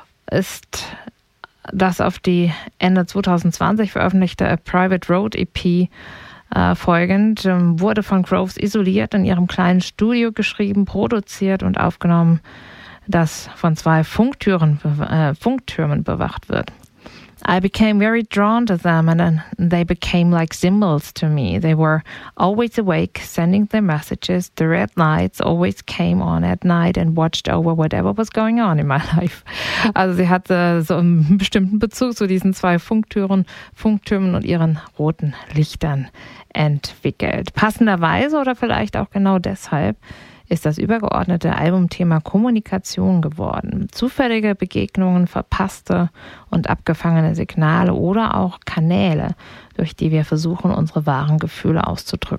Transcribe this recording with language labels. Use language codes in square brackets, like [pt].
[de] Ist das auf die Ende 2020 veröffentlichte Private Road EP folgend, wurde von Groves isoliert in ihrem kleinen Studio geschrieben, produziert und aufgenommen, das von zwei Funktürmen bewacht wird. [en] I became very drawn to them and they became like symbols to me. They were always awake, sending their messages. The red lights always came on at night and watched over whatever was going on in my life. [de] Also sie hatte so einen bestimmten Bezug zu diesen zwei Funktürmen und ihren roten Lichtern entwickelt. Passenderweise oder vielleicht auch genau deshalb ist das übergeordnete Albumthema Kommunikation geworden. Zufällige Begegnungen, verpasste und abgefangene Signale oder auch Kanäle, durch die wir versuchen, unsere wahren Gefühle auszudrücken.